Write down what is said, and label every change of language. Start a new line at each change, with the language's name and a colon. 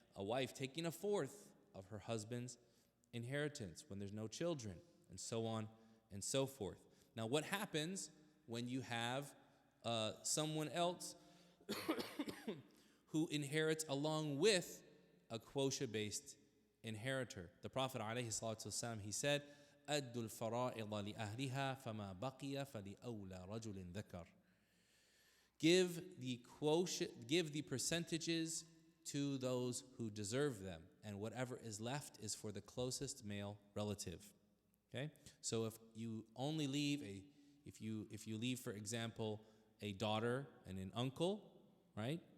English: A wife taking 1/4 of her husband's inheritance when there's no children, and so on and so forth. Now, what happens when you have someone else who inherits along with a quota-based inheritor? The Prophet ﷺ, he said,
Arabic: أَدُّ الْفَرَائِضَ لِأَهْلِهَا فَمَا بَقِيَ فَلِأَوْلَى رَجُلٍ ذَكَرٍ.
English: Give the percentages to those who deserve them, and whatever is left is for the closest male relative. Okay? So if you only leave if you leave, for example, a daughter and an uncle, right?